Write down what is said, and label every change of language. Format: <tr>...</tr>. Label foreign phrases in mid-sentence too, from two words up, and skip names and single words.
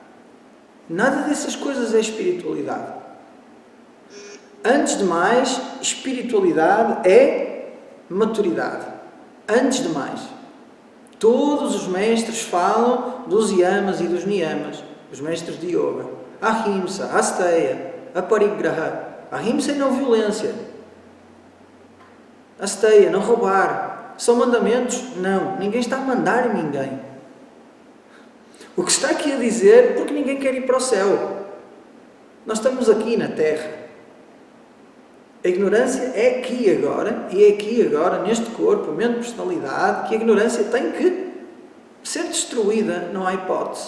<pt>Nada dessas coisas é espiritualidade. Antes de mais, espiritualidade é maturidade. Antes de mais. Todos os mestres falam dos yamas e dos niyamas. Os mestres de yoga.</pt> <sa>Ahimsa, asteya, aparigraha.</sa> <pt>Ahimsa é não violência. Asteia, não roubar. São mandamentos? Não. Ninguém está a mandar em ninguém. O que está aqui a dizer, porque ninguém quer ir para o céu. Nós estamos aqui na Terra. A ignorância é aqui e agora, e é aqui e agora, neste corpo, mente, personalidade, que a ignorância tem que ser destruída, não há hipótese.</pt>